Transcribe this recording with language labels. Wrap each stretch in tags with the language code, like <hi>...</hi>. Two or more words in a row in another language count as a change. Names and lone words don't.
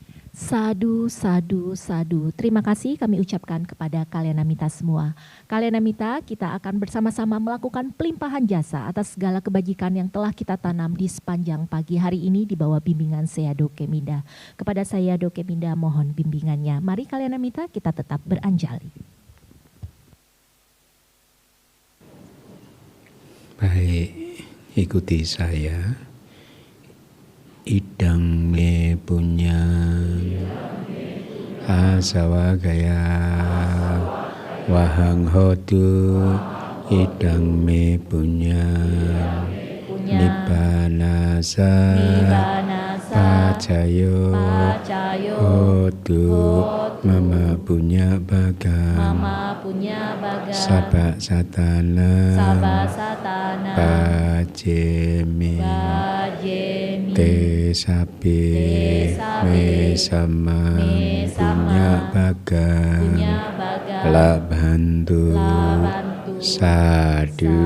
<pi>Sadu, sadu, sadu.</pi> <id>Terima kasih kami ucapkan kepada Kalyanamita semua. Kalyanamita, kita akan bersama-sama melakukan pelimpahan jasa atas segala kebajikan yang telah kita tanam di sepanjang pagi hari ini di bawah bimbingan Sayadaw Keminda. Kepada Sayadaw Keminda mohon bimbingannya. Mari Kalyanamita, kita tetap beranjali. Baik, ikuti saya.</id> <pi>Idang me punya asawa gaya wahang hotu idang me punya nibbanasa pacayo hotu mama punya bagang sabak satana pajemi te sapi me sama punya bagang la bantu sadu</pi>